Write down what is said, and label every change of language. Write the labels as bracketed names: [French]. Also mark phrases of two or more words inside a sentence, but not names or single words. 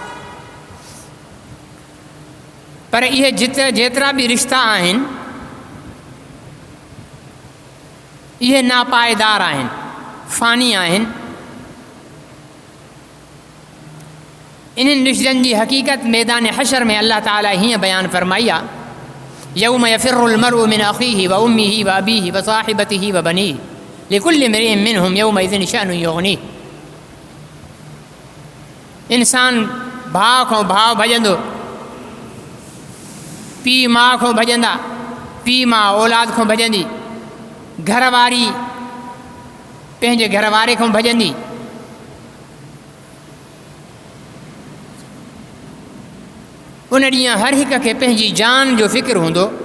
[Sindhi] पर इहे जेतिरा बि रिश्ता आहिनि इहे नापाइदार आहिनि, फ़ानी आहिनि। इन्हनि रिश्तनि जी हक़ीक़त मैदान हशर में अल्लाह ताला हीअं बयानु फ़रमाई आहे, [Arabic] يوم يفر المرء من أخيه وأمه وأبيه وصاحبته وبنيه لكل امرئ منهم يومئذ شأن يغنيه. [Sindhi] इंसान भाउ खां भाउ भॼंदो, पीउ माउ खां भॼंदा, पीउ माउ औलाद खां भॼंदी, घरवारी पंहिंजे घरवारे खां भॼंदी। उन ॾींहुं हर हिक खे पंहिंजी जान जो फ़िक्र हूंदो।